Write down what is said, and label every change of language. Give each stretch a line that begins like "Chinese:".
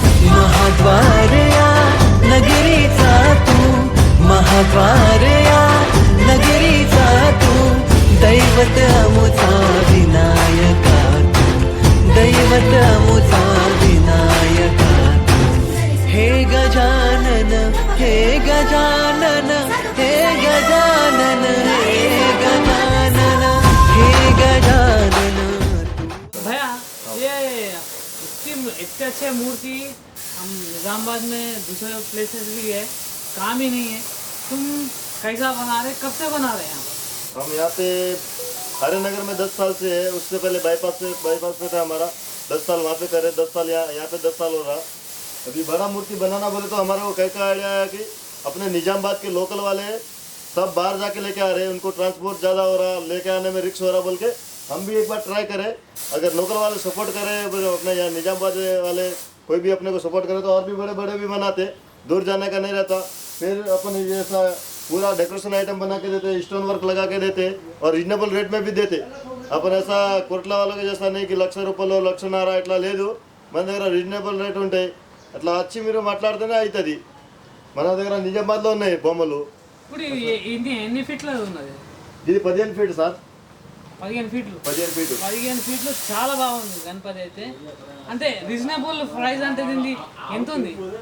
Marathi: महाद्वार या नगरीचा तू, महाद्वार या नगरीचा तू, दैवत अमुचा विनायका तू, दैवत अमुचा विनायका तू. हे गजानन, हे गजानन, हे गजानन, हे गजानन, हे गजानन.
Hindi: भैया ये इतने अच्छे मूर्ति हम निज़ामाबाद में दूसरे प्लेसेस भी है, काम ही नहीं है. तुम कैसा बना रहे, कब से बना रहे हैं? हम यहाँ पे हरिनगर में 10 साल से है. उससे पहले बाईपास पे था हमारा. 10 साल वहाँ पे करे, 10 साल यहाँ पे 10 साल हो रहा. अभी बड़ा मूर्ति बनाना बोले तो हमारे को कैसा आइडिया है कि अपने निजामाबाद के लोकल वाले सब बाहर जाके लेके आ रहे हैं. उनको ट्रांसपोर्ट ज़्यादा हो रहा, लेके आने में रिक्स हो रहा बोल के हम भी एक बार ट्राई करें. अगर लोकल वाले सपोर्ट करें, अपने यहाँ निजामाबाद वाले कोई भी अपने को सपोर्ट करे तो और भी बड़े बड़े भी बनाते. दूर जाने का नहीं रहता. फिर अपन जैसा पूरा डेकोरेशन आइटम बना के देते, स्टोन वर्क लगा के देते और रीजनेबल रेट में भी देते. अपन ऐसा कोట్ల
Telugu: వాళ్ళకి
Hindi: जैसा नहीं कि ₹1,00,000 ₹1,00,000
Telugu: ఇట్లా లేదు. మన దగ్గర రీజనబుల్ రేట్ ఉంటాయి. అట్లా వచ్చి మీరు మాట్లాడితేనే అవుతుంది. మన దగ్గర నిజామాబాద్లో ఉన్నాయి బొమ్మలు. ఇప్పుడు ఎన్ని ఫీట్ల ఉన్నది? ఇది 15 ఫీట్ సార్. 15 ఫీట్లు. 15 ఫీట్లు చాలా బాగుంది గణపతి అయితే. అంటే రీజనబుల్ ప్రైస్ అంటే దీనికి ఎంత ఉంది?